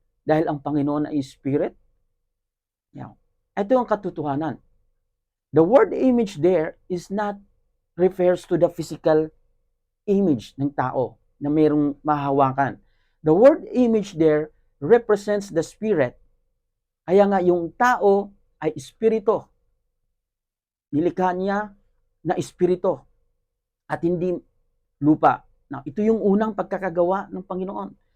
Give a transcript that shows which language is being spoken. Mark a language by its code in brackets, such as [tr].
[tl] Dahil ang Panginoon ay spirit. Ito ang katotohanan. [en] The word image there is not refers to the physical image [tl] ng tao na mayroong mahawakan. [en] The word image there represents the spirit. [tl] Kaya nga yung tao ay espiritu. Nilikha niya na espiritu at hindi lupa. Now, ito yung unang pagkakagawa ng Panginoon.